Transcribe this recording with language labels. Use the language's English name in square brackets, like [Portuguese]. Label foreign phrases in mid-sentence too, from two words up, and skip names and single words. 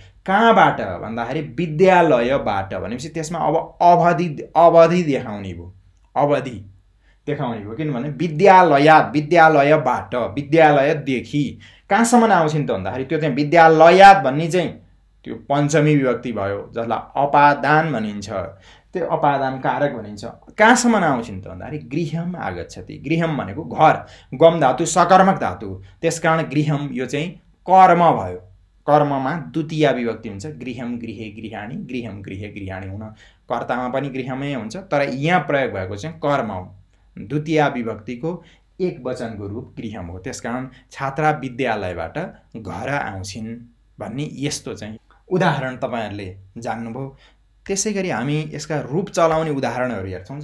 [Nepali] कहाँबाट भन्दाखेरि विद्यालयबाट भनेपछि त्यसमा अब अवधि देखाउने भयो, अवधि देखाउने भयो। किनभने विद्यालयात् विद्यालयबाट, विद्यालयदेखि कहाँसम्म आउँछिन् त भन्दाखेरि त्यो चाहिँ विद्यालयात् भन्ने चाहिँ त्यो पञ्चमी विभक्ति भयो, जसलाई अपादान भनिन्छ। त्यो अपादान कारक भनिन्छ। कहाँसम्म आउँछिन् त भन्दाखेरि [Sanskrit] गृहम् आगच्छति। [Nepali] गृहम् भनेको घर, गम धातु सकर्मक धातु, त्यसकारण गृहम् यो चाहिँ कर्म भयो। कर्ममा द्वितीय विभक्ति हुन्छ। [Sanskrit] गृहम् गृहे गृहाणि, गृहम् गृहे गृहाणि [Nepali] हुन कर्तामा पनि गृहमै हुन्छ, तर यहाँ प्रयोग भएको चाहिँ कर्म हो। द्वितीय विभक्तिको एक वचनको रूप गृहम् हो। त्यसकारण छात्रा विद्यालयबाट घर आउँछिन् भन्ने यस्तो चाहिँ उदाहरण तपाईहरुले जान्नुभयो। त्यसैगरी हामी यसका रूप चलाउने उदाहरणहरू हेर्छौँ।